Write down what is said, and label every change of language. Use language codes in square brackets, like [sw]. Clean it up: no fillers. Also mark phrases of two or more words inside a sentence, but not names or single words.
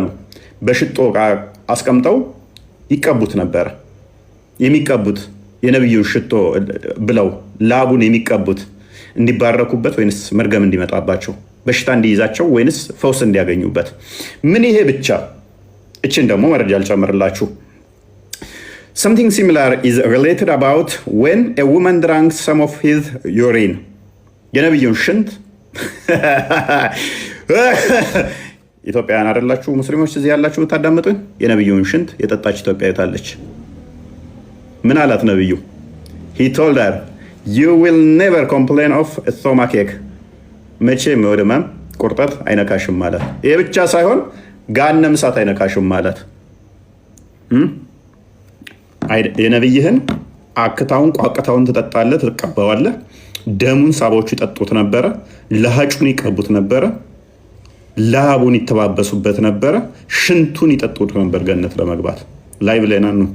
[am] በሽቶ ዕቃ አስቀምጠው ይቀቡት ነበረ። የሚቀቡት የነቢዩን ሽቶ ብለው ላቡን የሚቀቡት እንዲባረኩበት ወይንስ መርገም እንዲመጣባቸው፣ በሽታ እንዲይዛቸው ወይንስ ፈውስ እንዲያገኙበት? ምን ይሄ ብቻ? እችን ደግሞ መረጃ አልጨምርላችሁ። [en] Something similar is related about when a woman drank some of his urine. [am] የነቢዩን ሽንት ኢትዮጵያውያን አይደላችሁ ሙስሊሞች እዚህ ያላችሁ ታዳምጡኝ። የነቢዩን ሽንት የጠጣች ኢትዮጵያዊት አለች። ምን አላት ነቢዩ? [en] He told her, you will never complain of a stomachache. [am] መቼም ወደ ህመም ቁርጠት አይነካሽም ማለት። ይሄ ብቻ ሳይሆን ገሃነመ እሳት አይነካሽም ማለት። የነቢይህን አክታውን ቋቅታውን ትጠጣለህ፣ ትቀባዋለህ። ደሙን ሳቦቹ ይጠጡት ነበረ። ለሃጩን ይቀቡት ነበረ። ላቡን ይተባበሱበት ነበረ። ሽንቱን ይጠጡት ነበር ገነት ለመግባት። ላይ ብለና ነው።